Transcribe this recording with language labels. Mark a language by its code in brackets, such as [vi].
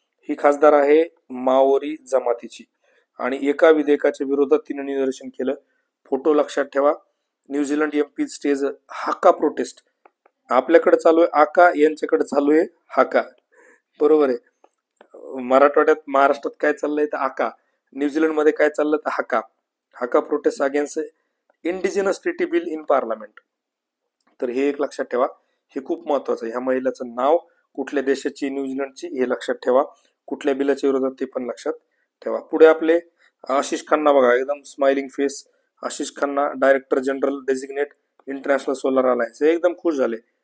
[mr] ही खासदार आहे माओरी जमातीची आणि एका विधेयकाच्या विरोधात तिने निदर्शन केलं. फोटो लक्षात ठेवा. [en] New Zealand MP stage haka protest. [mr] आपल्याकडे चालू आहे आका, यांच्याकडे चालू आहे हाका, बरोबर आहे. मराठवाड्यात महाराष्ट्रात काय चाललंय तर आका, न्यूझीलंडमध्ये काय चाललं तर हाका. [en] Haka protest against indigenous treaty bill in parliament. [mr] तर हे एक लक्षात ठेवा, हे खूप महत्वाचं आहे. ह्या महिलेचं नाव, कुठल्या देशाची, न्यूझीलंडची, हे लक्षात ठेवा. कुठल्या बिलाच्या विरोधात ते पण लक्षात ठेवा. पुढे आपले आशिष खन्ना बघा, एकदम smiling face. Ashish Khanna director general designate international solar alliance, हे एकदम खुश झाले.